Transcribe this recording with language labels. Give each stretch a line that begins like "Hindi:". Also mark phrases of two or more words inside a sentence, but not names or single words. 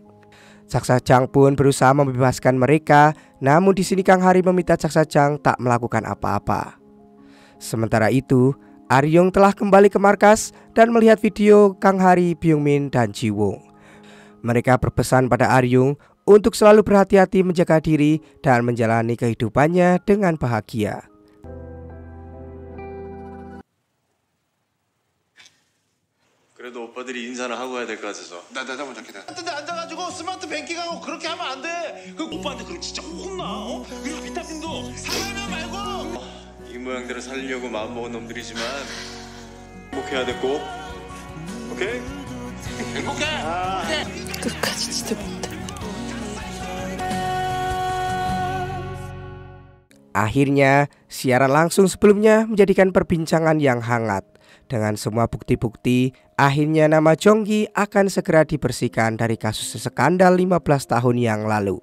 Indonesian: Chak Sa-jang pun berusaha membebaskan mereka, namun di sini Kang Hari meminta Chak Sa-jang tak melakukan apa-apa. Sementara itu, Aryong telah kembali ke markas dan melihat video Kang Hari, Byung-min dan Ji-woong. Mereka berpesan pada Aryong untuk selalu berhati-hati menjaga diri dan menjalani kehidupannya dengan bahagia.
Korean: 그래도 오빠들이 인사는 하고 가야 될 것 같아서. 나 먼저 기다려. 근데 앉아가지고 스마트 뱅킹하고 그렇게 하면 안 돼. 그 오빠한테 그럼 진짜 혼나. 그리고 비타민도 사과하면 말고. 이 모양대로 살려고 마음먹은 놈들이지만 행복해야 돼 꼭. 오케이? 행복해. 끝까지 지켜본다.
Indonesian: Akhirnya, siaran langsung sebelumnya menjadikan perbincangan yang hangat. Dengan semua bukti-bukti, akhirnya nama Jong-gi akan segera dibersihkan dari kasus skandal 15 tahun yang lalu.